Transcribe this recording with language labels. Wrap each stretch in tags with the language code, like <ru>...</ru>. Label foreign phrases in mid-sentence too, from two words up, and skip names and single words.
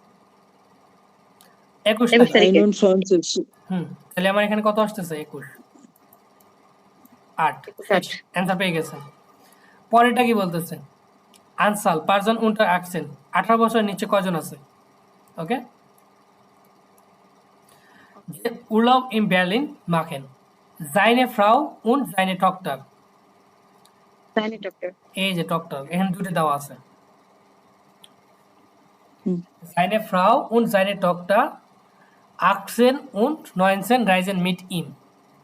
<bn>21 তারিখে। তাহলে আমার এখানে কত আসতেছে? 21 8 অ্যান্সার পেয়ে গেছে। পরেরটা কি বলতেছে?</bn> <de>Anzahl Personen unter achtzehn,</de> <bn>18 বছরের নিচে কয়জন আছে? ওকে,</bn> <de>Urlaub in Berlin machen seine Frau und seine Tochter।</de> <bn>এই যে Tochter, এখানে দুটো দেওয়া আছে।</bn> <de>seine Frau und seine Tochter 18 und 19 reisen mit ihm।</de>